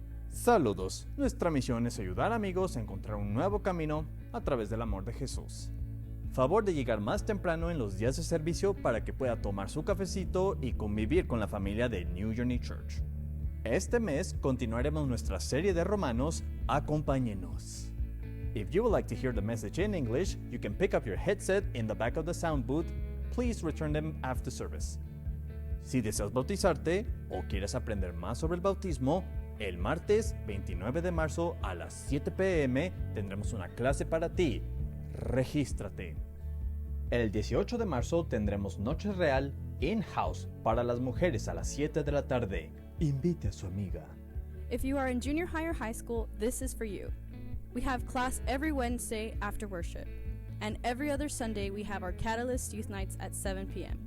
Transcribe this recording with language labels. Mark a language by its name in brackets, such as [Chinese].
[Spanish] Saludos, nuestra misión es ayudar amigos a encontrar un nuevo camino a través del amor de Jesús. Favor de llegar más temprano en los días de servicio para que pueda tomar su cafecito y convivir con la familia de New Journey Church. Este mes continuaremos nuestra serie de Romanos, Acompáñenos. [English] If you would like to hear the message in English, you can pick up your headset in the back of the sound booth. Please return them after service. [Spanish] Si deseas bautizarte o quieres aprender más sobre el bautismo, el martes 29 de marzo a las 7 p.m. tendremos una clase para ti. Regístrate. El 18 de marzo tendremos Noche Real in-house para las mujeres a las 7 de la tarde. Invite a su amiga. [English] If you are in junior high or high school, this is for you. We have class every Wednesday after worship. And every other Sunday we have our Catalyst Youth Nights at 7 p.m.